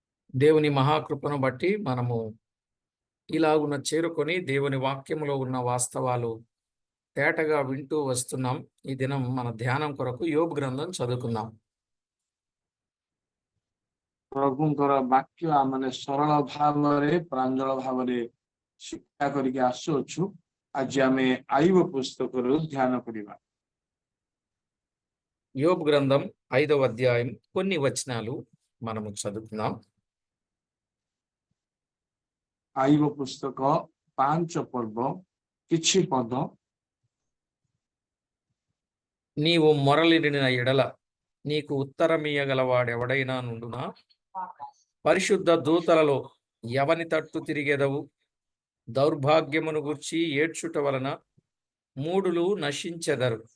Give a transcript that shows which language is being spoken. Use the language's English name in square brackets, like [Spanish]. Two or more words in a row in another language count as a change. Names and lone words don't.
[Telugu] దేవుని మహాకృపను బట్టి మనము ఇలాగున చేరుకొని దేవుని వాక్యములో ఉన్న వాస్తవాలు తేటగా వింటూ వస్తున్నాం. ఈ దినం మన ధ్యానం కొరకు యోబు గ్రంథం చదువుకుందాం. [Odia] ପ୍ରଭୁଙ୍କର ବାକ୍ୟ ଆମେ ସରଳ ଭାବରେ ପ୍ରାଞ୍ଜଳ ଭାବରେ ଶିକ୍ଷା କରିକି ଆସୁଅଛୁ। ଆଜି ଆମେ ଆଇବ ପୁସ୍ତକରୁ ଧ୍ୟାନ କରିବା। [Telugu] యోబు గ్రంథం 5వ అధ్యాయం కొన్ని వచనాలు మనము చదువుకుందాం. [Odia] ଆଇବ ପୁସ୍ତକ 5 ପର୍ବ କିଛି ପଦ। [Telugu] నీవు మొరలిడిన ఎడల నీకు ఉత్తరమీయగలవాడెవడైనా నుండునా? పరిశుద్ధ దూతలలో ఎవని తట్టు తిరిగెదవు? దౌర్భాగ్యమును గూర్చి ఏడ్చుట వలన మూఢులు నశించెదరు.